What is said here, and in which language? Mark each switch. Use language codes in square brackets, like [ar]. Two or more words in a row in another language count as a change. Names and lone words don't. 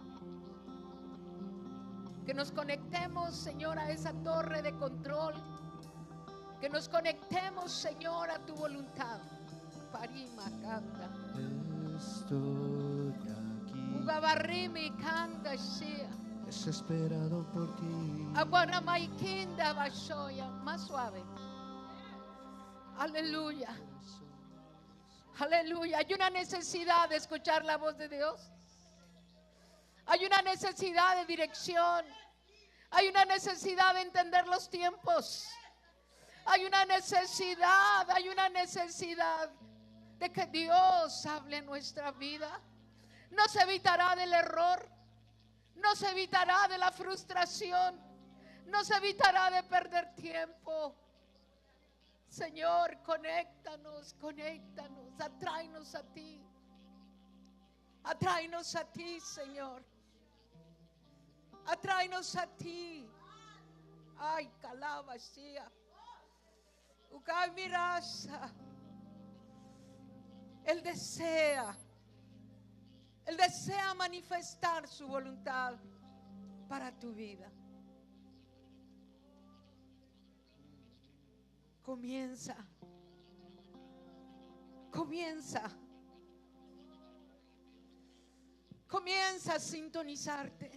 [es] Que nos conectemos, Señor, a esa torre de control. Que nos conectemos, Señor, a tu voluntad. Parima canta. Estoy aquí, Ugabarrimi canta shia. desesperado por ti. Aguaramaikinda bashoya. Más suave. Aleluya. Aleluya. Hay una necesidad de escuchar la voz de Dios. Hay una necesidad de dirección. Hay una necesidad de entender los tiempos. Hay una necesidad de que Dios hable en nuestra vida. No se evitará del error. No se evitará de la frustración. No se evitará de perder tiempo. Señor, conéctanos, atráenos a ti. Atráenos a ti, Señor. Atráenos a ti. Ay, calabashia. Ucay mirasa. Él desea manifestar su voluntad para tu vida. Comienza a sintonizarte.